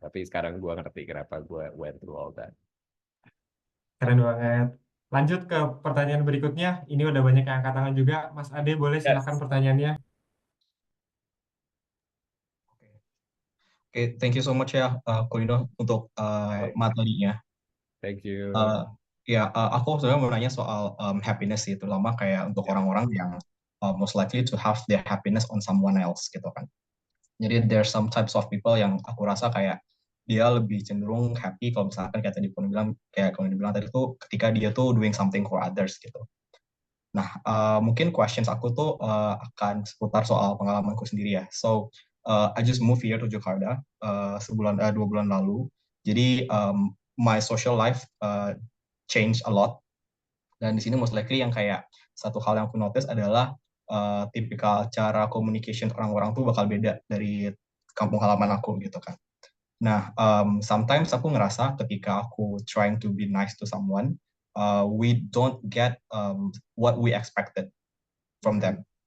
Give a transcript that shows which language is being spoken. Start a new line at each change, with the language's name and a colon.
Indonesian: Tapi sekarang gue ngerti kenapa gue
English: went through all that.
Indonesian: Keren banget. Lanjut ke pertanyaan berikutnya. Ini udah banyak yang angkat tangan juga. Mas Ade, boleh silakan pertanyaannya.
English: Oke, thank you so much ya, Ko Nino,
Indonesian: untuk materinya.
English: Thank you.
Indonesian: Aku sebenarnya mau nanya soal happiness sih, terutama kayak untuk orang-orang yang
English: most likely to have their happiness on someone else
Indonesian: gitu kan. Jadi
English: there's some types of people
Indonesian: yang aku rasa kayak dia lebih cenderung happy kalau misalkan kayak tadi Ko Nino bilang tadi tuh ketika dia tuh
English: doing something for others
Indonesian: gitu. Nah, mungkin questions aku tuh akan seputar soal pengalamanku sendiri ya.
English: So, I just moved here to Jakarta
Indonesian: 2 bulan lalu.
English: Jadi, my social life change a lot.
Indonesian: Dan di sini most likely yang kayak satu hal yang aku notice adalah tipikal cara communication orang-orang tuh bakal beda dari kampung halaman aku gitu kan.
English: Nah, sometimes
Indonesian: aku ngerasa ketika aku
English: trying to be nice to someone, we don't get what we expected from them.